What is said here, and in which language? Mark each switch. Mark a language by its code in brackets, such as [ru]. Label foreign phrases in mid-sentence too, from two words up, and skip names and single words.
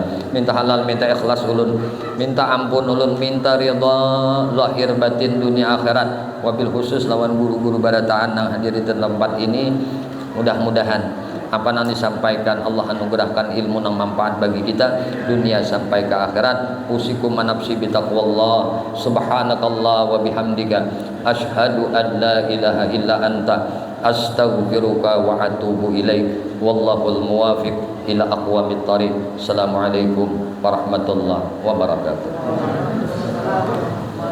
[bjn] Minta halal, minta ikhlas ulun, minta ampun ulun, minta ridha lahir batin dunia akhirat. [ar] وبالخصوص [bjn] lawan guru-guru barataan yang hadir di tempat ini. [id] Mudah-mudahan apa yang disampaikan Allah anugerahkan ilmu yang manfaat bagi kita dunia sampai ke akhirat. [ar] أوصيكم ونفسي بتقوى الله. سبحانك اللهم وبحمدك أشهد أن لا إله إلا أنت أستغفرك وأتوب إليك. والله الموفق إلى أقوم الطريق. السلام عليكم ورحمة الله وبركاته.